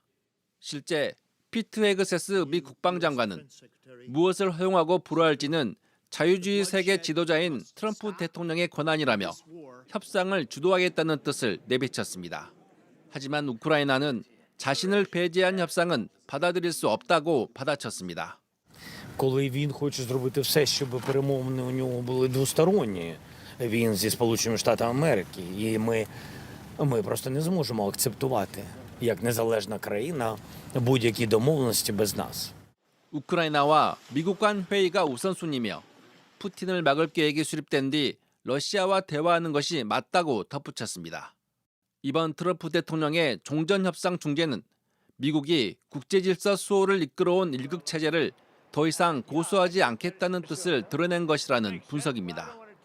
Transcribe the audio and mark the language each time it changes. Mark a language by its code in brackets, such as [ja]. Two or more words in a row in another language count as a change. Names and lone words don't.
[ko] 실제 피트 헤그세스 미 국방장관은 무엇을 허용하고 불허할지는 자유주의 세계 지도자인 트럼프 대통령의 권한이라며 협상을 주도하겠다는 뜻을 내비쳤습니다. 하지만 우크라이나는 자신을 배제한 협상은 받아들일 수 없다고 받아쳤습니다. [uk] Коли він хоче зробити все, щоб перемовини у нього були двосторонні, він зі Сполученими Штатами Америки, і ми просто не зможемо акцептувати як незалежна країна будь-які домовленості без нас. [ko] 우크라이나와 미국 간 회의가 우선순위며 푸틴을 막을 계획이 수립된 뒤 러시아와 대화하는 것이 맞다고 덧붙였습니다. 이번 트럼프 대통령의 종전협상 중재는 미국이 국제질서 수호를 이끌어온 일극 체제를 더 이상 고수하지 않겠다는 뜻을 드러낸 것이라는 분석입니다.